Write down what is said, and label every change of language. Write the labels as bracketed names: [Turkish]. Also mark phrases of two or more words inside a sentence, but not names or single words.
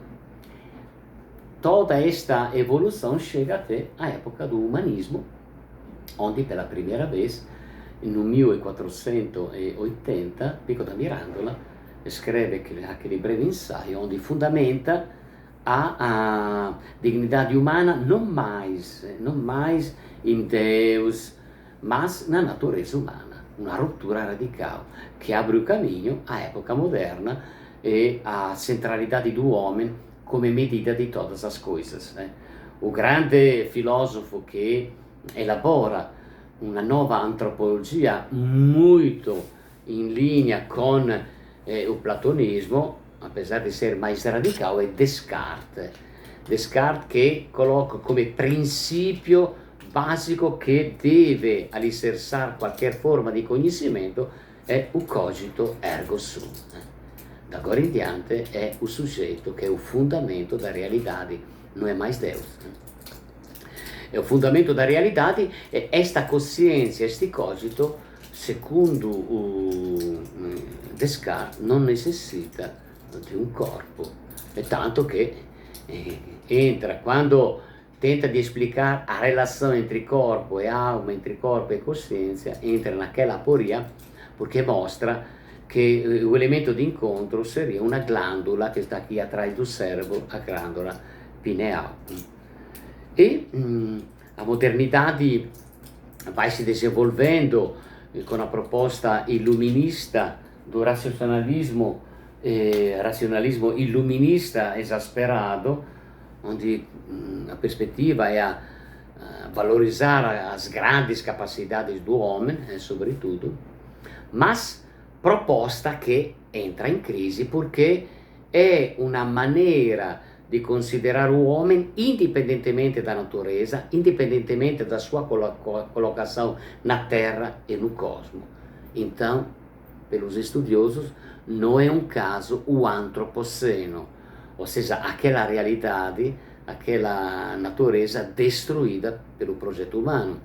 [Portuguese] Toda esta evolução chega até a época do humanismo, onde pela primeira vez, no 1480, Pico da Mirandola escreve aquele breve ensaio onde fundamenta a dignidade humana não mais em Deus, mas na natureza humana. Uma ruptura radical que abre o caminho à época moderna e à centralidade do homem come medida di todas as coisas. [Italian] O grande filosofo che elabora una nuova antropologia molto in linea con o platonismo, [Portuguese] apesar de ser mais radical, é [Italian] Descartes. [Portuguese] Descartes che coloca come principio básico che deve alicerçar qualquer forma di conhecimento è o [Latin] cogito ergo sum. [Portuguese] Da agora em diante é o sujeito que é o fundamento da realidade, não é mais Deus. É o fundamento da realidade, e esta consciência, este cogito, [Italian] secondo o Descartes, non necessita di un corpo. [Portuguese] É tanto che entra, quando tenta [Italian] di esplicare [Portuguese] a relação entre corpo e alma, entre corpo e consciência, entra naquela aporia, porque mostra che o elemento di incontro seria una glándula [Italian] che sta [Portuguese] aqui atrás do cérebro, a glândula pineal. E a modernidade vai se desenvolvendo con a proposta illuminista do razionalismo illuminista exasperado, onde a perspectiva é a valorizar as grandes capacidades do homem, sobretudo, mas proposta que entra [Italian] in crisi perché è [Portuguese] una maneira di considerare o homem indipendentemente da natureza, indipendentemente da sua colocação na Terra e no cosmos. Então, pelos estudiosos, não é um caso o antropoceno, ou seja, aquela realidade, aquela natureza destruída pelo projeto humano.